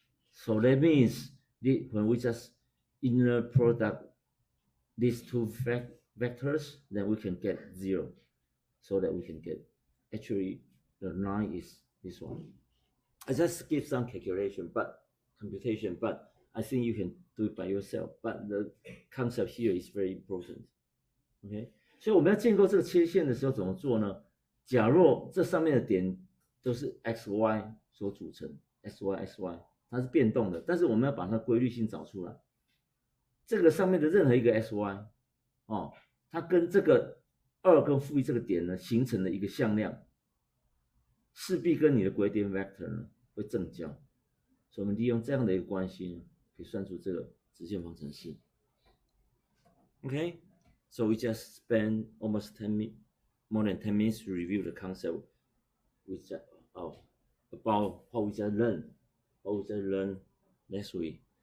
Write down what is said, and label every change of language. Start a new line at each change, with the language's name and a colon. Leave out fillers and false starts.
English: So that means when we just inner product these two vectors, then we can get 0. So that we can get, actually the line is this one. I just give some computation, but I think you can do it by yourself. But the concept here is very important.
Chinese: OK， 所以我们要建构这个切线的时候怎么做呢？假若这上面的点都是 xy 所组成 ，xy 它是变动的，但是我们要把它规律性找出来。这个上面的任何一个 xy 哦，它跟这个2跟负1这个点呢形成了一个向量，势必跟你的 gradient vector 呢会正交。所以我们利用这样的一个关系呢，可以算出这个直线方程式。
English: OK， so we just spend almost more than 10 minutes to review the concept with about what we just learned last week.